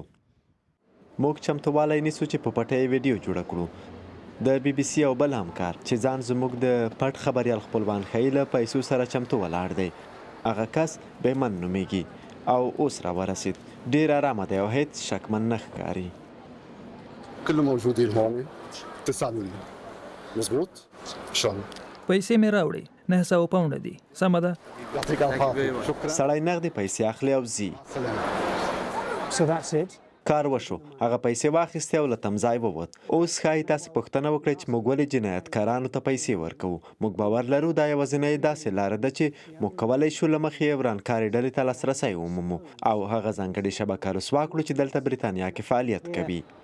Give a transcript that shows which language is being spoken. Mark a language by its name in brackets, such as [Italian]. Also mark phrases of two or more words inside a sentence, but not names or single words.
[Pashto] موږ چمتووالی نیسو چې په پټه یې ویډیو جوړه کړو. د بي بي سي یو بل همکار چې ځان زموږ د پټ خبریال خپلوان ښیي له پیسو سره چمتو ولاړ دی. هغه کس بیمن نومیږي او اوس راورسید. ډېر ارامه دی او هیڅ شکمن نه ښکاري. [Arabic] كله موجودين هون تسألني مزبوط شلون [Pashto] پیسې مې راوړې 900 پاونډ دي. سمه ده. [Arabic] يعطيك العافية. شكرا. [Pashto] سړی نغدې پیسې اخلي او ځي. کار وشو، هغه پیسې واخیستې او له تمځای ووت. اوس ښایي تاسې پوښتنه وکړئ چې موږ ولې جنایتکارانو ته پیسې ورکوو. موږ باور لرو دا یوازینۍ داسې لاره ده چې موږ کولی شو له مخې ورانکارې ډلې ته لاسرسی ومومو او هغه ځانګړې شبکه رسوا کړو چې دلته بریتانیا کې فعالیت کوي.